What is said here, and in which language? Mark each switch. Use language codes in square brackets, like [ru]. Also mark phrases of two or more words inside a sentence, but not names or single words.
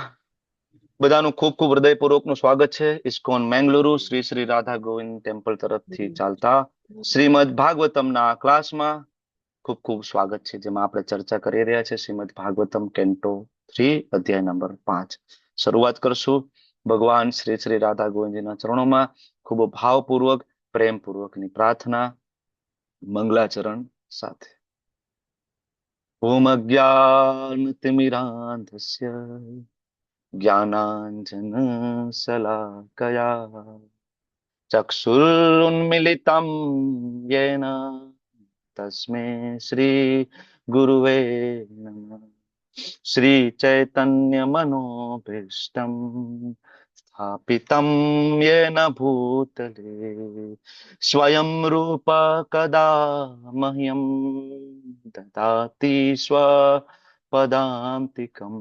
[gu] બધાનું ખૂબ ખૂબ હૃદયપૂર્વકનું સ્વાગત છે ઇસ્કોન મેંગલુરુ શ્રી શ્રી રાધા ગોવિંદ ટેમ્પલ તરફથી ચાલતા શ્રીમદ ભાગવતમના ક્લાસમાં ખૂબ ખૂબ સ્વાગત છે, જેમાં આપણે ચર્ચા કરી રહ્યા છે શ્રીમદ ભાગવતમ કેન્ટો 3 અધ્યાય નંબર 5. શરૂઆત કરશું ભગવાન શ્રી શ્રી રાધા ગોવિંદજીના ચરણોમાં ખૂબ ભાવપૂર્વક પ્રેમપૂર્વકની પ્રાર્થના મંગલાચરણ સાથે. [sa] ઓમ અજ્ઞાનતિમિરાંધસ્ય ज्ञानाञ्जनशलाकया चक्षुरुन्मिलितं येन तस्मै श्रीगुरुवे नमः। श्रीचैतन्यमनोभीष्टं स्थापितं येन भूतले स्वयं रूप कदा मह्यं ददाति स्वपदान्तिकम्।